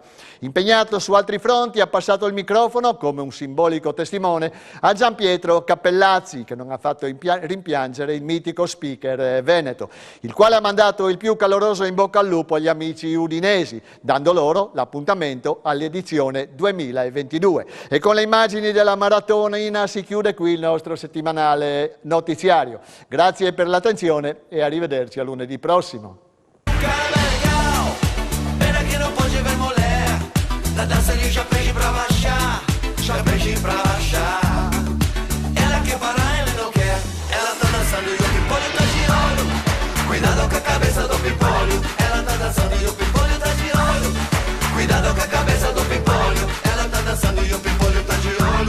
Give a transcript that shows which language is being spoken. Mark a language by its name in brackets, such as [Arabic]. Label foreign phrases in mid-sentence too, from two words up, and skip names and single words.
[Italian] Impegnato su altri fronti, ha passato il microfono, come un simbolico testimone, a Gianpietro Cappellazzi, che non ha fatto rimpiangere il mitico speaker veneto, il quale ha mandato il più caloroso in bocca al lupo agli amici udinesi, dando loro l'appuntamento all'edizione 2022. E con le immagini della maratonina si chiude qui il nostro settimanale notiziario. Grazie per l'attenzione e arrivederci a lunedì prossimo. [Portuguese] La dança ali já pede pra baixar, já pede pra baixar. Ela quer parar, ele não quer. Ela tá dançando e o pimpolho tá de olho. Cuidado com a cabeça do pimpolho. Ela tá dançando e o pimpolho tá de olho. Cuidado com a cabeça do pimpolho. Ela tá dançando e o pimpolho tá de olho.